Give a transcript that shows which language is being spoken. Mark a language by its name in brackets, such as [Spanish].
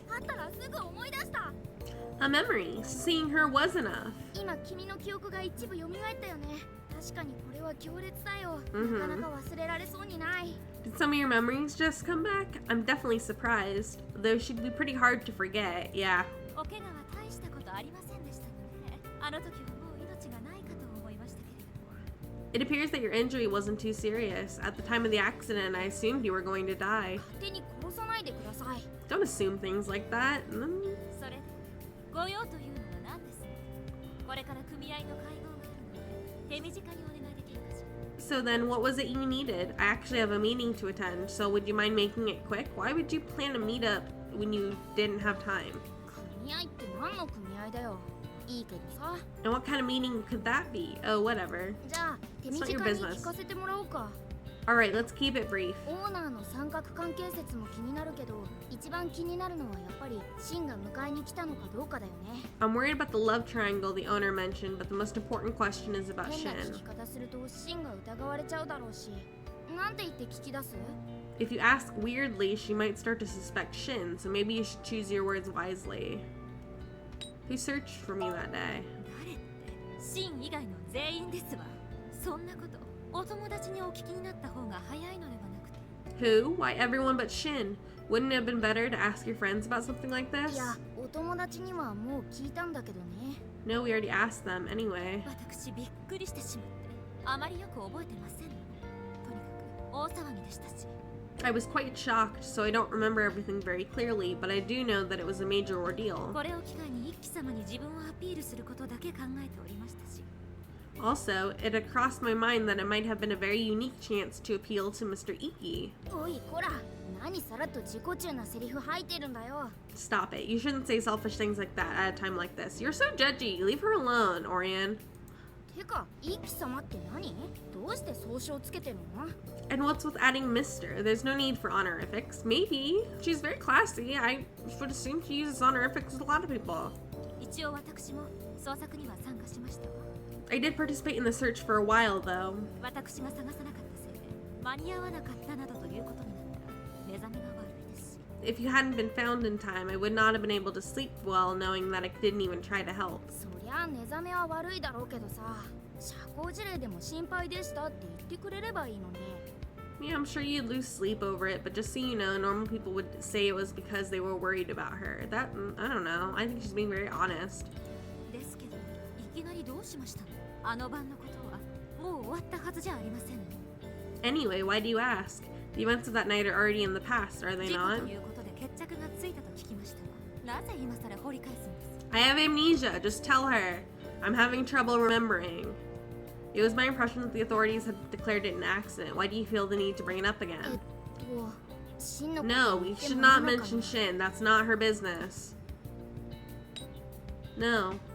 [Japanese] 会ったらすぐ思い出した。 [English] A memory. Seeing her was enough. [Japanese] 今君の記憶が一部蘇ったよね。確かにこれは強烈だよ。 Mhm. なかなか忘れられそうにない。 [English] Did some of your memories just come back? I'm definitely surprised. Though she'd be pretty hard to forget. Yeah. [Japanese] お怪我は大したことありませんでしたので、あの時はもう命がないかと思いましたけれども。 [English] It appears that your injury wasn't too serious. At the time of the accident, I assumed you were going to die. [Japanese] 勝手に殺さないでください。 [English] Don't assume things like that. [Japanese] それでご用というのは何ですか。これから組合の会合があるので手短にお願いできるかしら。 [English] So then, what was it you needed? I actually have a meeting to attend, so would you mind making it quick? Why would you plan a meetup when you didn't have time? [Japanese] 組合って何の組合だよ。いいけどさ。 [English] And what kind of meeting could that be? Oh, whatever. [Japanese] じゃあ手短に聞かせてもらおうか。 [English] Alright, let's keep it brief. [Japanese] オーナーの三角関係説も気になるけど、一番気になるのはやっぱりシンが迎えに来たのかどうかだよね。 [English] I'm worried about the love triangle the owner mentioned, but the most important question is about [Japanese] 変な [English] Shin. [Japanese] 聞き方するとシンが疑われちゃうだろうし。なんて言って聞き出す？ [English] If you ask weirdly, she might start to suspect Shin, so maybe you should choose your words wisely. Who searched for me that day? [Japanese] 誰ってシン以外の全員ですわ。そんなことお友達にお聞きになった方が早いのではなくて。 [English] Who? Why everyone but Shin? Wouldn't it have been better to ask your friends about something like [Japanese] い [English] this? [Japanese] や、お友達にはもう聞いたんだけどね。 [English] No, we already asked them anyway. [Japanese] 私びっくりしてしまってあまりよく覚えてませんの。とにかく大騒ぎでしたし。 [English] I was quite shocked, so I don't remember everything very clearly, but I do know that it was a major ordeal. [Japanese] これを機会に一輝様に自分をアピールすることだけ考えておりましたし。 [English] Also, it had crossed my mind that it might have been a very unique chance to appeal to Mr. Iki. [Japanese] おいこら、何さらっと自己中なセリフ吐いてるんだよ。 [English] Stop it. You shouldn't say selfish things like that at a time like this. You're so judgy. Leave her alone, Orion. [Japanese] てか、イキ様って何？どうして総称つけてるの？ [English] And what's with adding Mr.? There's no need for honorifics. Maybe. She's very classy. I would assume she uses honorifics with a lot of people. [Japanese] 一応私も捜索には参加しましたわ。 [English] I did participate in the search for a while, though. [Japanese] 私が探さなかったせいで間に合わなかったなどということになったら目覚めが悪いですし。 [English] if you hadn't been found in time, I would not have been able to sleep well knowing that I didn't even try to help. [Japanese] そりゃ寝覚めは悪いだろうけどさ、社交辞令でも心配でしたって言ってくれればいいのに。 [English] Yeah, I'm sure you'd lose sleep over it, but just so you know, normal people would say it was because they were worried about her. That, I don't know. I think she's being very honest. [Japanese] ですけど、いきなりどうしましたの？あの晩のことはもう終わったはずじゃありません。 [English] Anyway, why do you ask? The events of that night are already in the past, are they [Japanese] 事故 [English] not? [Japanese] ということで決着がついたと聞きましたが、なぜ今さら掘り返すんです？ [English] I have amnesia. Just tell her. I'm having trouble remembering. It was my impression that the authorities had declared it an accident. Why do you feel the need to bring it up again? [Japanese] 真の [English] No, we should not mention Shin. That's not her business. No.